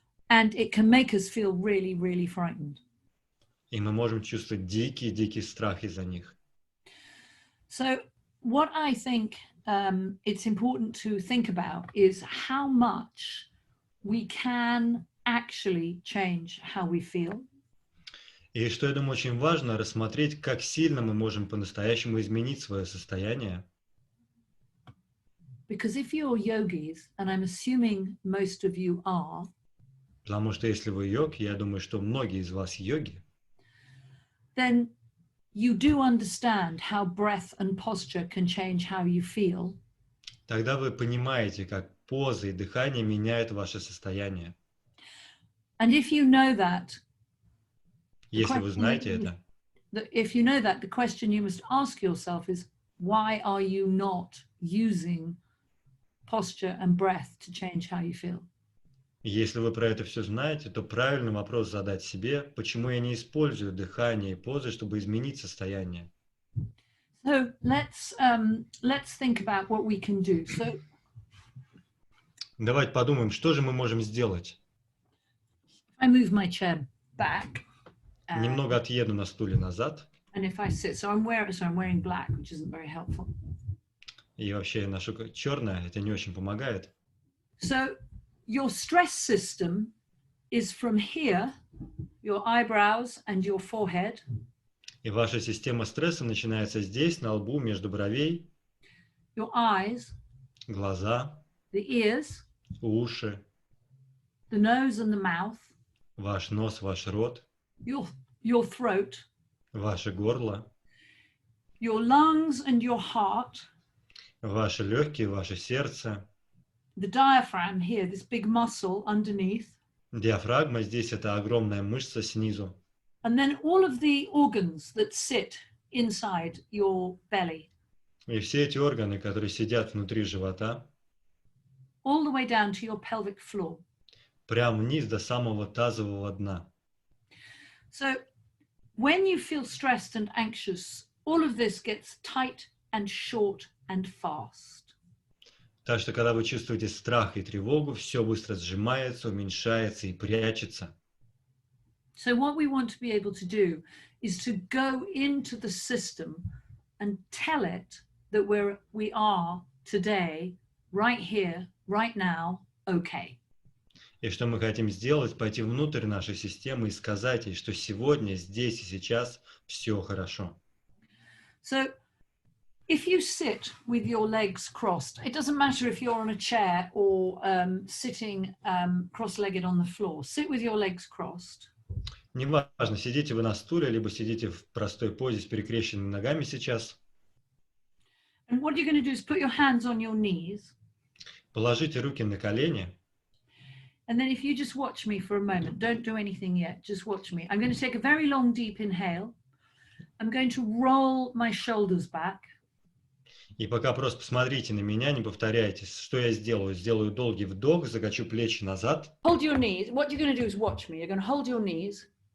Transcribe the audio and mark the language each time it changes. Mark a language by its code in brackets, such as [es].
[en] And it can make us feel really, really frightened. [ru] И мы можем чувствовать дикий страх из-за них. [en] So what I think it's important to think about is how much we can actually change how we feel. [ru] И что, я думаю, очень важно рассмотреть, как сильно мы можем по-настоящему изменить свое состояние. [en] Because if you're yogis, and I'm assuming most of you are, [ru] потому что если вы йоги, я думаю, что многие из вас йоги, [en] then you do understand how breath and posture can change how you feel. [ru] Тогда вы понимаете, как позы и дыхание меняют ваше состояние. [en] And if you know that, [ru] Если вы знаете это, [en] if you know that, the question you must ask yourself is, why are you not using posture and breath to change how you feel? [ru] если вы про это все знаете, то правильный вопрос задать себе, почему я не использую дыхание и позы, чтобы изменить состояние. [en] So let's think about what we can do. So [ru] Давайте подумаем, что же мы можем сделать. [en] I move my chair back. [ru] Немного отъеду на стуле назад. [en] And if I sit, so I'm wearing black, which isn't very helpful. [ru] И вообще я ношу черное, это не очень помогает. [en] So your stress system is from here, your eyebrows and your forehead. [ru] И ваша система стресса начинается здесь, на лбу, между бровей. [en] Your eyes. [ru] Глаза. [en] The ears. [ru] Уши. [en] The nose and the mouth. [ru] Ваш нос, ваш рот. [en] Your throat. [ru] Ваше горло. [en] Your lungs and your heart. [ru] Ваши легкие, ваше сердце. [en] The diaphragm here, this big muscle underneath. [ru] Диафрагма здесь это огромная мышца снизу. [en] And then all of the organs that sit inside your belly. [ru] И все эти органы, которые сидят внутри живота. [en] All the way down to your pelvic floor. [ru] Прямо вниз до самого тазового дна. [en] So when you feel stressed and anxious, all of this gets tight and short and fast. [ru] Так что, когда вы чувствуете страх и тревогу, все быстро сжимается, уменьшается и прячется. [en] So what we want to be able to do is to go into the system and tell it that we are today, right here, right now, okay. [ru] И что мы хотим сделать, пойти внутрь нашей системы и сказать ей, что сегодня, здесь и сейчас все хорошо. [en] So if you sit with your legs crossed, it doesn't matter if you're on a chair or sitting cross-legged on the floor. Sit with your legs crossed. [ru] Неважно, сидите вы на стуле, либо сидите в простой позе с перекрещенными ногами сейчас. [en] And what you're going to do is put your hands on your knees. [ru] Положите руки на колени. [en] And then if you just watch me for a moment, don't do anything yet, just watch me. I'm going to take a very long, deep inhale. I'm going to roll my shoulders back. [ru] И пока просто посмотрите на меня, не повторяйте, что я сделаю. Сделаю долгий вдох, закачу плечи назад. [en] Hold your knees. What you're going to do is watch me. You're going to hold your knees.